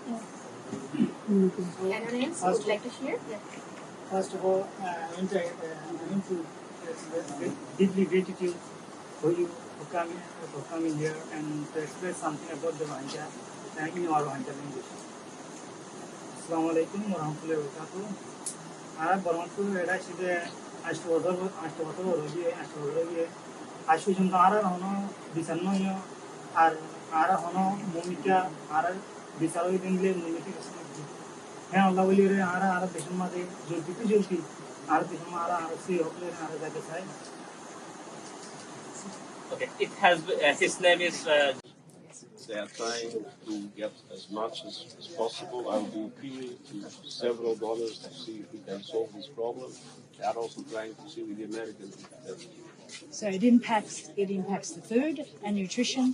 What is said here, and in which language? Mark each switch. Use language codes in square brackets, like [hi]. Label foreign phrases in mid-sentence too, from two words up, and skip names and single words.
[en] Anyone else would like to share? First of all, I want to express deeply gratitude for you for coming here and to express something about the Rohingya in our Rohingya language. [ar] السلام عليكم ورحمة الله وبركاته. [rhg] Ara Barmanpur era shide ashtobator rogi ashu jumda ara hono bisanno yo ar ara hono momika ara bisaroi dingle momiki hai Allah wali re ara bishamma de jolti ara bishamma ara se hokle ara jaga sai. [en] Okay, it has. His name is. They are trying to get as much as possible. I will be appealing to several donors to see if we can solve this problem. They are also trying to see with the Americans. So it impacts the food and nutrition.